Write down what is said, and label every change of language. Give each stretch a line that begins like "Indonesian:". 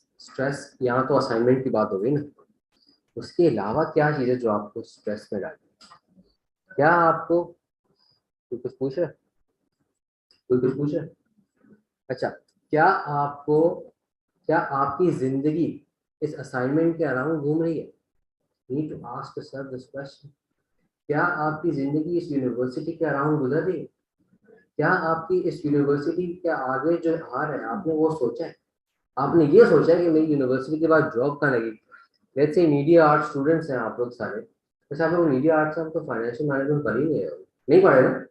Hindi: Stress यहाँ तो assignment की बात हो गई ना, उसके अलावा क्या चीज़ है जो आपको स्ट्रेस में डालती है? क्या आपको कोई कुछ पूछ रहा है? कोई कुछ पूछ रहा है? अच्छा, क्या आपको क्या आपकी जिंदगी इस असाइनमेंट के अराउंड घूम रही है?
English: You need to ask yourself this question.
Hindi: क्या आपकी जिंदगी इस यूनिवर्सिटी के अराउंड गुजर रही है? क्या आपकी इस यूनिवर्सिटी के आगे जो आ रहा है आपने वो सोचा है? आपने ये सोचा है कि मेरी यूनिवर्सिटी के बाद जॉब कहाँ लगेगी? Let's say media art students हैं आप लोग सारे, वैसे आप लोग मीडिया आर्ट्स में तो फाइनेंशियल मैनेजमेंट पढ़ ही नहीं पढ़े ना?